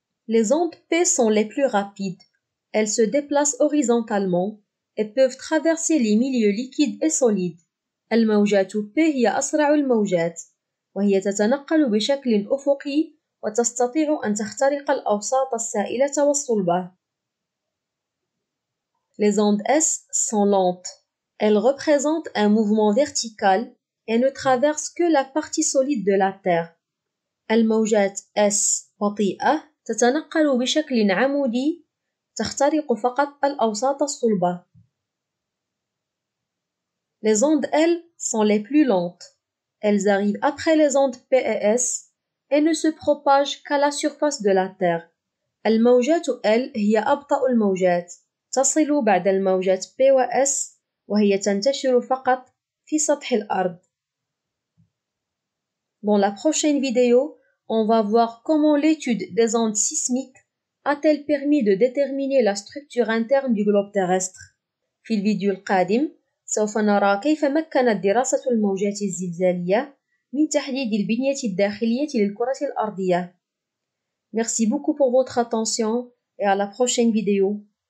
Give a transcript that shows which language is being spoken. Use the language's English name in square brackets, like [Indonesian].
[French] Les ondes P sont les plus rapides. Elles se déplacent horizontalement et peuvent traverser les milieux liquides et solides. [Arabic] الموجات P هي أسرع الموجات، وهي تتنقل بشكل أفقي وتستطيع أن تخترق الأوساط السائلة والصلبة. [French] Les ondes S sont lentes. Elles représentent un mouvement vertical et ne traversent que la partie solide de la Terre. [Arabic] الموجات S بطيئة تتنقل بشكل عمودي، تخترق فقط الأوساط الصلبة. [French] Les ondes L sont les plus lentes. Elles arrivent après les ondes P et S et ne se propagent qu'à la surface de la Terre. [Arabic] الموجات L هي أبطأ الموجات، تصل بعد الموجات P و S وهي تنتشر فقط في سطح الأرض. [French] Dans la prochaine vidéo, on va voir comment l'étude des ondes sismiques a-t-elle permis de déterminer la structure interne du globe terrestre. [Arabic] في الفيديو القادم سوف نرى كيف مكنت دراسة الموجات الزلزالية من تحديد البنية الداخلية للكرة الأرضية. [French] Merci beaucoup pour votre attention et à la prochaine vidéo.